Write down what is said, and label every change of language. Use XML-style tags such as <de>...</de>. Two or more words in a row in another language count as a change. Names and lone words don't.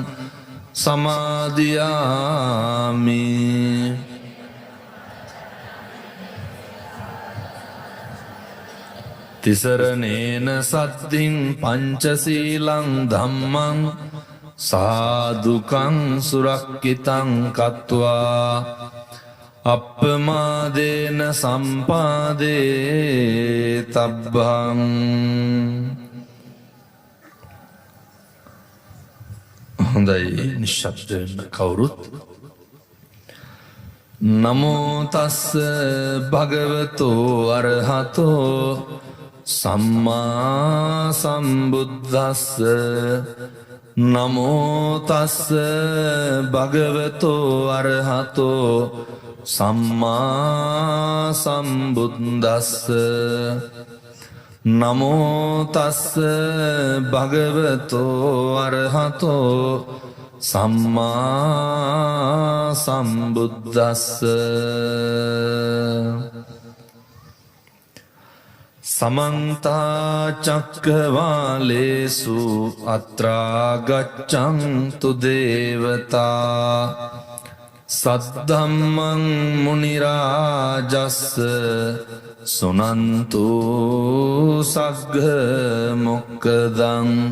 <pi>සමාදියාමි තිසරණේන සද්දින් පංචශීලං ධම්මං සාදුකං සුරක්කිතං කତ୍වා අප්පමාදේන සම්පාදේ තබ්බං</pi> <si>හොඳයි නිශ්ශබ්ද වෙන්න කවුරුත්</si> <pi>නමෝ තස්ස භගවතෝ අරහතෝ සම්මා සම්බුද්දස්ස නමෝ තස්ස භගවතෝ අරහතෝ සම්මා සම්බුද්දස්ස නමෝ තස්ස භගවතෝ අරහතෝ සම්මා සම්බුද්දස්ස සමන්ත චක්කවාලේසු අත්‍රා ගච්ඡන්තු දේවතා සද්ධම්මං මුනි රාජස්ස සුනන්තු සග්ග මොක්ඛදං</pi>